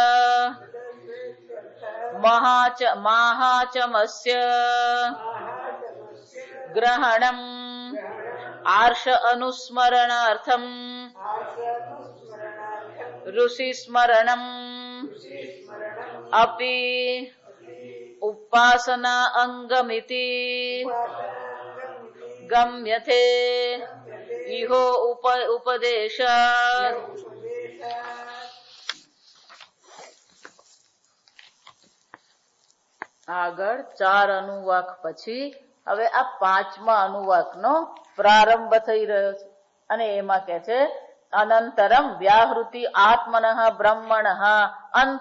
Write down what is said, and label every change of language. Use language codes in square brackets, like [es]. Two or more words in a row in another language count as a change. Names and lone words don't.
[sa] माहाचमस्य ग्रहणम् आर्ष अनुस्मरणार्थम् ऋषि स्मरणम् अपि उपासना अंगमिति गम्यते इहो उपदेशात्। [gu] આગળ 4 અનુવાક પછી હવે આ 5મા અનુવાકનો પ્રારંભ થઈ રહ્યો છે અને એમાં કહે છે [sa] અનંતરમ વ્યાહૃતિ આત્મનઃ બ્રહ્મણઃ અંતઃ।